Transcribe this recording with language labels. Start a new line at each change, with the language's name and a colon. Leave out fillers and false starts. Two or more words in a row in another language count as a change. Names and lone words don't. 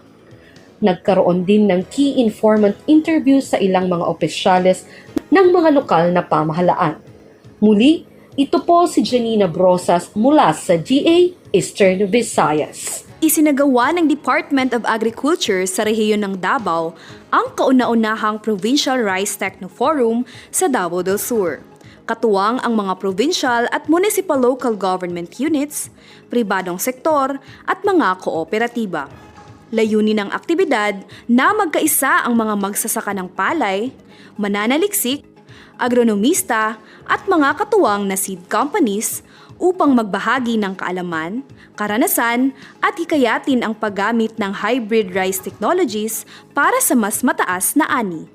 Filipino: Nagkaroon din ng
English: key informant interview
Filipino: sa ilang mga opisyales ng mga lokal na pamahalaan. Muli, ito po si Janina Brosas mula sa DA Eastern Visayas. Isinagawa ng Department of Agriculture sa rehiyon ng Davao ang kauna-unahang Provincial Rice Techno Forum sa Davao del Sur. Katuwang ang mga provincial at municipal
English: local government units,
Filipino: pribadong sektor at mga kooperatiba. Layunin ng aktibidad na magkaisa ang mga magsasaka ng palay, mananaliksik, agronomista at mga katuwang na
English: seed companies
Filipino: upang magbahagi ng kaalaman, karanasan at hikayatin ang paggamit ng
English: hybrid rice technologies
Filipino: para sa mas mataas na ani.